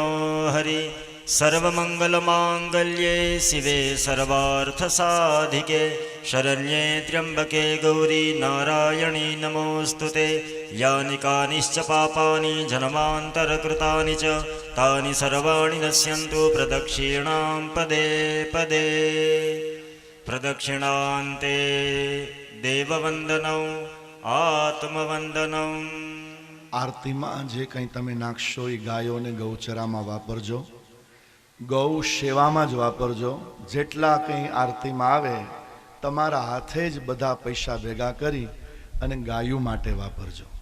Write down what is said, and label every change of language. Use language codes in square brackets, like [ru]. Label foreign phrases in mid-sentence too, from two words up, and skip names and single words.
[sa] हरि सर्वमङ्गलमाङ्गल्ये शिवे सर्वार्थसाधिके शरण्ये त्र्यम्बके गौरी नारायणी नमोऽस्तु ते यानि कानिश्च पापानि जन्मान्तरकृतानि च तानि सर्वाणि नश्यन्तु प्रदक्षिणां पदे पदे प्रदक्षिणान्ते દેવવંદનમ આત્મવંદનમ [gu] આરતીમાં જે કંઈ તમે નાખશો એ ગાયોને ગૌચરામાં વાપરજો, ગૌ સેવામાં જ વાપરજો. જેટલા કંઈ આરતીમાં આવે તમારા હાથે જ બધા પૈસા ભેગા કરી અને ગાયું માટે વાપરજો.